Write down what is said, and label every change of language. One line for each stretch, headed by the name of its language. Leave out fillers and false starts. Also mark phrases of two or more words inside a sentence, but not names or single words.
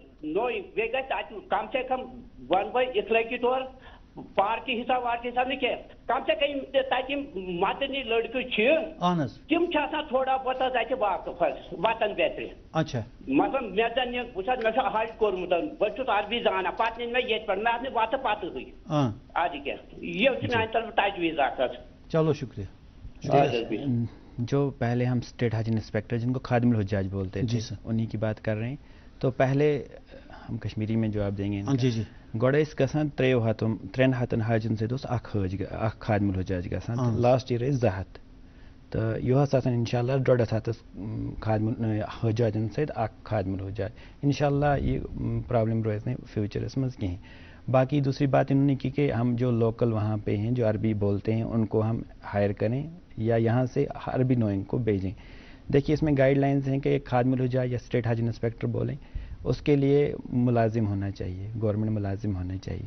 Kashmiri: نوئنگ بیٚیہِ گژھِ
Urdu: کم سے کم
Kashmiri: ون بہٕ اخلٲقی طور پارکہِ حساب وارکہِ حساب نہٕ کینٛہہ
Urdu: کم سے کم
Kashmiri: تتہِ یِم مدنی لڑکہٕ چھِ تِم چھِ آسان
Urdu: تھوڑا بہت
Kashmiri: اتہِ واقف حظ وطن بیترِ.
Urdu: اچھا
Kashmiri: مطلب مےٚ زن یہِ وٕچھ حظ مےٚ چھُ حج کوٚرمُت بہٕ چھُس عربی زانان پتہٕ نِنۍ مےٚ ییٚتہِ پٮ۪ٹھ مےٚ آسہٕ نہٕ وتہٕ پتہٕ ہٕے ادٕ کیٛاہ یہِ چھُ میانہِ طرفہٕ تجویٖز اکھ حظ.
Urdu: چلو شکریہ. جو پہلے ہم
English: State Haj Inspector
Urdu: جن کو
Arabic: خادم الحجاج
Urdu: بولتے ہیں انہی کی بات کر رہے ہیں. تو پہلے ہم کشمیری میں جواب دیں گے. جی
Kashmiri: گوڑے اس گژھان ترین ہتن حاجن سۭتۍ اوس اکھ
Arabic: خادم الحجاج
Kashmiri: گژھان
English: last year
Kashmiri: ٲسۍ 2 ہتھ تہٕ یہِ اوس آسان انشاءاللہ 1.5 ہتس خادم حجاجن سۭتۍ اکھ
Arabic: خادم الحجاج.
Kashmiri: انشاءاللہ یہ پرابلم روزِ نہٕ فیوچرس منٛز کِہیٖنۍ.
Urdu: باقی دوسری بات انہوں نے کی کہ ہم جو لوکل وہاں پہ ہیں جو عربی بولتے ہیں ان کو ہم ہائر کریں یا یہاں سے عربی نوئنگ کو بھیجیں. دیکھیے اس میں گائیڈ لائنز ہیں کہ ایک
Arabic: خادم الحجاج
Urdu: یا
English: State Haj Inspector
Urdu: بولیں اس کے لیے ملازم ہونا چاہیے, گورنمنٹ ملازم ہونا چاہیے.